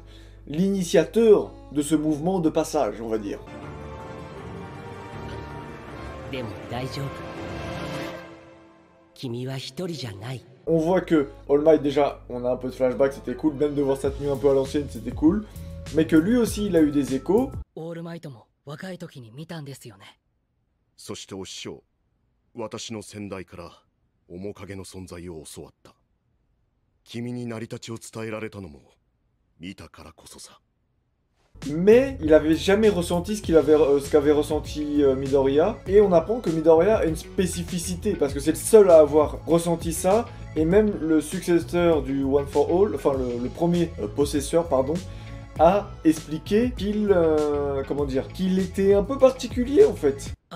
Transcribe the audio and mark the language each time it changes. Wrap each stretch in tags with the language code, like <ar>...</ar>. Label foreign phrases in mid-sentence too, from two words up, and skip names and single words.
<fr>L'initiateur de ce mouvement de passage, on va dire. On voit que All Might, déjà, on a un peu de flashback, c'était cool, même de voir sa tenue un peu à l'ancienne, c'était cool. Mais que lui aussi, il a eu des échos.</fr> <ja>そしてお師匠、私の先代から面影の存在を教わった。君に成り立ちを伝えられたのも見たからこそさ。</ja> <fr>Mais il avait jamais ressenti ce qu'avait ressenti Midoriya. Et on apprend que Midoriya a une spécificité, parce que c'est le seul à avoir ressenti ça. Et même le successeur du One for All, enfin le premier possesseur, pardon, a expliqué qu'il, comment dire, qu'il était un peu particulier en fait.</fr>